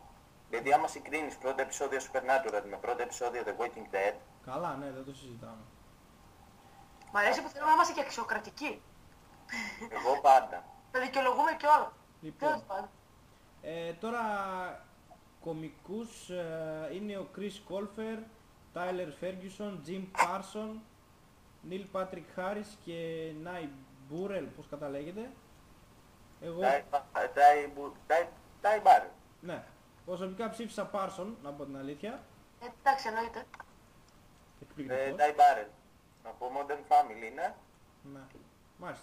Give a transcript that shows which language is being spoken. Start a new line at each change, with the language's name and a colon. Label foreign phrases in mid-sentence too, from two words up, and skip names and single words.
Greek: Δηλαδή άμα συγκρίνεις πρώτο επεισόδιο Supernatural με πρώτο επεισόδιο The Walking Dead. Καλά, ναι, δεν το συζητάμε. Μ' αρέσει που θέλουμε να είμαστε και αξιοκρατικοί. Εγώ πάντα. Τα δικαιολογούμε και όλα. Λοιπόν, Τέλος πάντων. τώρα κομικούς είναι ο Chris Colfer, Tyler Ferguson, Jim Parson, Neil Patrick Harris και Nye Burrell, πώς καταλέγεται. Εγώ... Ty Burrell. Ναι. Προσωπικά ψήφισα Parson, να πω την αλήθεια. Εντάξει, εννοείται. Ty Burrell. Από Modern Family είναι. Ναι. Μάλιστα.